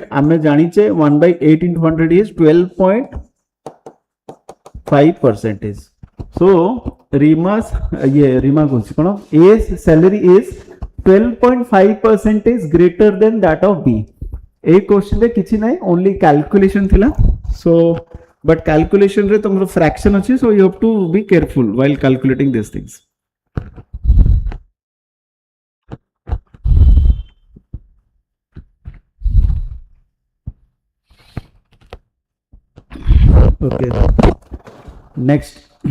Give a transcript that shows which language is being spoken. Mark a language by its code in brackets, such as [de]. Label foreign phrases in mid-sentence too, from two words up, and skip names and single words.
[or] Ame janiche [en] 1/8 into 100 is 12.5%. So Rima's A's salary is 12.5% greater than that of B. A question [or] ରେ କିଛି ନାହିଁ, [en] only calculation थिला. So but [or] calculation ରେ ତୁମର fraction अछि, [en] so you have to be careful while calculating these things. Okay. Next.